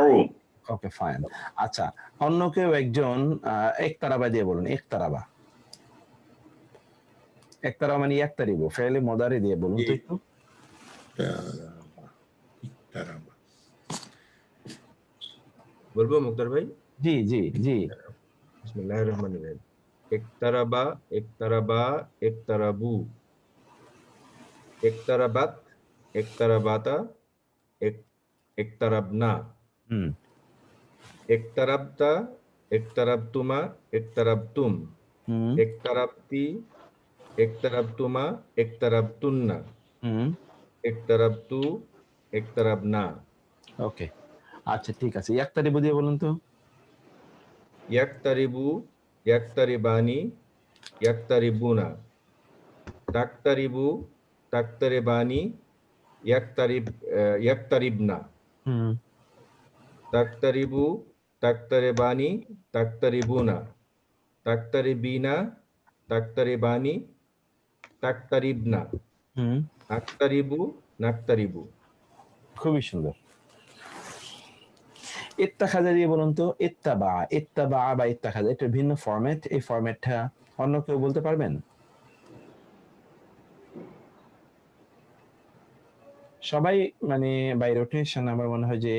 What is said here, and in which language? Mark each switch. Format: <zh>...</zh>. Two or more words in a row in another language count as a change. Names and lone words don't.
<en>okay fine</en> <bn>আচ্ছা অন্য কেউ একজন একতারাবা দিয়ে বলুন একতারাবা মানে একতারিবু ফেলে মুদারি দিয়ে বলুন তো একটু বলবো মুক্তার ভাই জি</bn> <ar>بسم الله الرحمن الرحيم اقتربَ اقتربوا اقتربت اقتربتا اقتربن اقتربتَ اقتربتما اقتربتم اقتربتِ اقتربتما اقتربتنّ اقتربتُ اقتربنا</ar> <bn>ওকে আচ্ছা ঠিক আছে একতারিবু দিয়ে বলুন তো</bn> <ar>يقتربُ يقتربان يقتربون تقتربُ تقتربان يقتربن تقتربُ تقتربان تقتربون تقتربين تقتربان تقتربن أقتربُ نقتربُ</ar> <bn>খুবই সুন্দর ইত্তাখাযা দিয়ে বলুন তো ইত্তাবা বা ইত্তাখাযা এটা ভিন্ন ফরম্যাট এই ফরম্যাটটা অন্য কেউ বলতে পারবেন সবাই মানে</bn> <en>by rotation</en> <bn>আমার মনে হয় যে</bn>